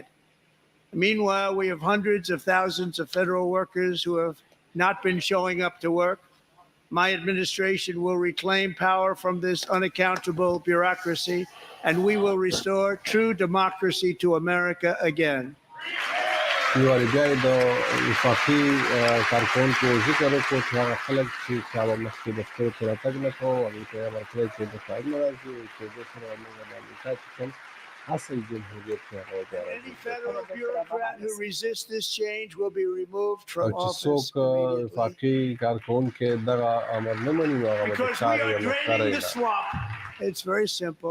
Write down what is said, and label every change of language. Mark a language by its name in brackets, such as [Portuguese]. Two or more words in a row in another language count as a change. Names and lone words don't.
[English] Meanwhile, we have hundreds of thousands of federal workers who have not been showing up to work. My administration will reclaim power from this unaccountable bureaucracy, and we will restore true democracy to America again. [Pashto] یوارې بیا یې د وفاقي کارکوونکو ذکر وکړو چې هغه خلک چې چا به مخکې دفترو ته راتګ نه کوو هغوی ته یې امر کړی چې د کارونه راځي چې دې سره موږ د امریکا چې کوم اصل جمهوریت دی هغه بیا راځي او چې څوک وفاقي کارکوونکی دغه امر نه مني نو هغه به د کار یو مختره یې [English] It's very simple.